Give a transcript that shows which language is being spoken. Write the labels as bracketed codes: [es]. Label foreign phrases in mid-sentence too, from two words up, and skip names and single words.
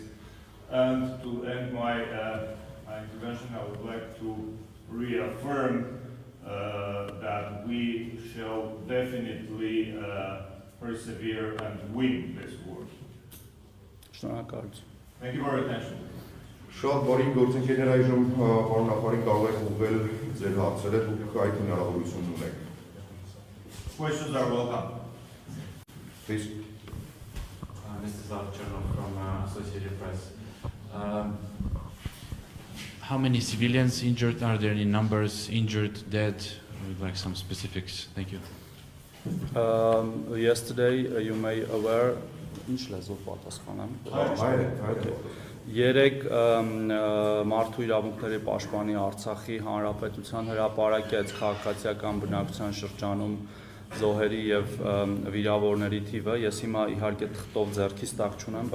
[en] And to end my intervention, I would like to reaffirm that we shall definitely persevere and win this war. Thank you for your attention. [hy] Շատ բարի գործընկերներ, այժմ պարոն նախարարին կարող եք ուղղել ձեր հարցերը, դուք այդ հնարավորությունն ունեք։ [en] Questions are welcome. Please. Mr. Zavchanov from Associated Press. How many civilians injured? Are there any numbers injured, dead? We'd like some specifics. Thank you. Yesterday, you may aware. [hy] Երեք մարդու իրավունքների պաշտպանի Արցախի հանրապետության հրապարակեց քաղաքացիական բնակչության շրջանում զոհերի եւ վիրավորների թիվը։ Ես հիմա իհարկե թղթով ձեռքից տակ չունեմ,